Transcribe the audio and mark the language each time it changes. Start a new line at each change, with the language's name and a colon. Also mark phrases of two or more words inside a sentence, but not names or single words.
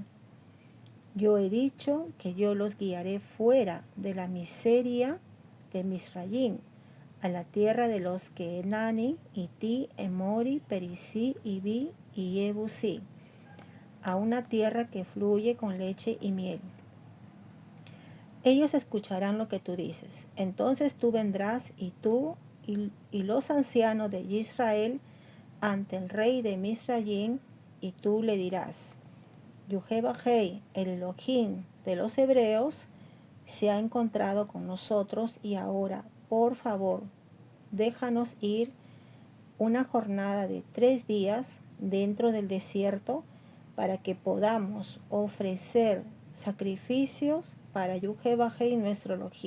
Spanish: Yo he dicho que yo los guiaré fuera de la miseria de Misraim, a la tierra de los Kenani, Iti, Emori, Perisí, Iví y Jebusí, a una tierra que fluye con leche y miel. Ellos escucharán lo que tú dices. Entonces tú vendrás y tú y los ancianos de Israel ante el rey de Misraim, y tú le dirás: Yud-Heh-Vah-Hei, el Elohim de los hebreos, se ha encontrado con nosotros y ahora, por favor, déjanos ir una jornada de 3 días dentro del desierto para que podamos ofrecer sacrificios para Yud-Heh-Vah-Hei, nuestro Elohim.